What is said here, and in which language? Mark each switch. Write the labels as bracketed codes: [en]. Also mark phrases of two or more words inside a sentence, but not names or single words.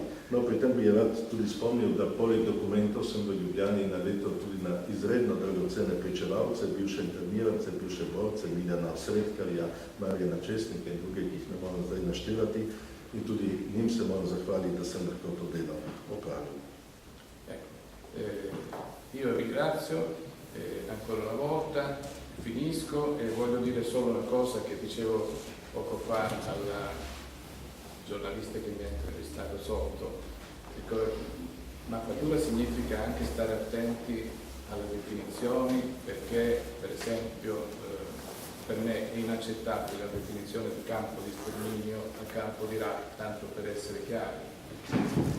[sl] No, pri tem bi je rad tudi spomnil, da poleg dokumentov sem v Ljubljani naletel tudi na izredno dragocene pričevalce, bivše internirance, bivše borce, Miljana Sredkarja, Marjana Čestnika in druge, ki jih ne moram zdaj naštevati, in tudi njim se moram zahvaliti, da sem lahko to delo opravil. [it] Io ringrazio ancora una volta, finisco e voglio dire solo una cosa che dicevo poco fa alla giornalista che mi ha intervistato sotto. Mappatura significa anche stare attenti alle definizioni, perché per esempio per me è inaccettabile la definizione di campo di sterminio a campo di razza, tanto per essere chiari.